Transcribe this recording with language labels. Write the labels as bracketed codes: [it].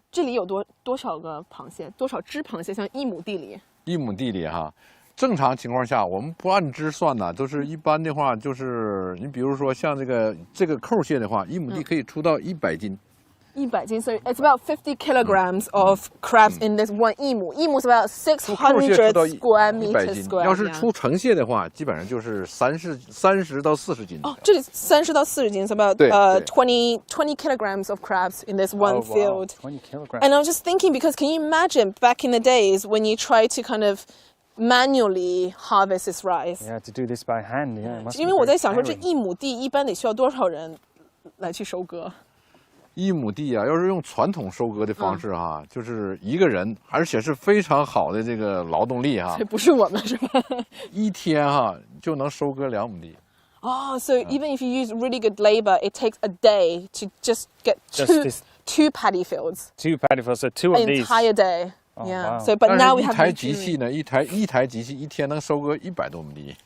[zh] 这里有多少个螃蟹？多少只螃蟹？像1亩地里？1亩地里哈，正常情况下我们不按只算呢，都是一般的话，就是你比如说像这个扣蟹的话，1亩地可以出到100斤。 [en] 100斤，so it's about 50 kilograms of crabs in this one 1亩。 1亩 is about 600 square meters. [zh] 要是出成蟹的话，基本上就是30到40斤。 [en] 这里30到40斤，so about 20 kilograms of crabs in this one field. 20 kilograms. And I was just thinking, because can you imagine back in the days when you try to kind of manually harvest this rice? Yeah, to do this by hand. Yeah. [zh] 因为我在想说，这1亩地一般得需要多少人来去收割？1亩地啊，要是用传统收割的方式哈，就是一个人，而且是非常好的这个劳动力哈。这不是我们是吧？一天哈就能收割2亩地。 [en] So even if you use really good labor, it takes a day to just get two paddy fields. 2 paddy fields, so 2 of these. Entire day. Yeah. So, but [zh] 但 [en] now [zh] 是 [en] we [zh] 一 [en] have [zh] 台机器呢，一台机器一天能收割100多亩地。